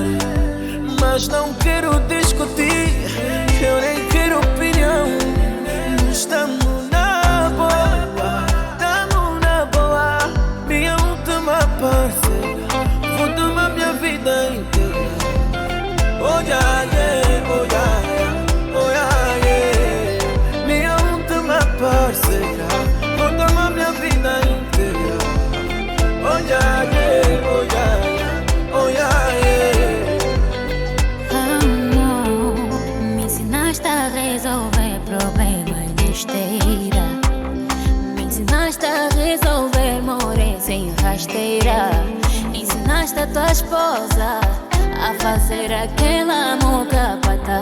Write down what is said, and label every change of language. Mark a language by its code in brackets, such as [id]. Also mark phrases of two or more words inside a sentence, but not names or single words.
[pt] Mas não quero discutir, eu nem quero opinião. Estamos na boa, estamos na boa. Minha última parceira, vou tomar minha vida inteira. [en] Oh yeah, yeah, oh yeah, yeah, oh yeah, yeah. [pt] Minha última parceira, vou tomar minha vida inteira. [en] Oh yeah, yeah, oh yeah, yeah, oh yeah, yeah. [pt] Me ensinaste a resolver problemas de esteira. Me ensinaste a resolver morrer sem rasteira. Ensinaste a tua esposa a fazer aquela moca pata.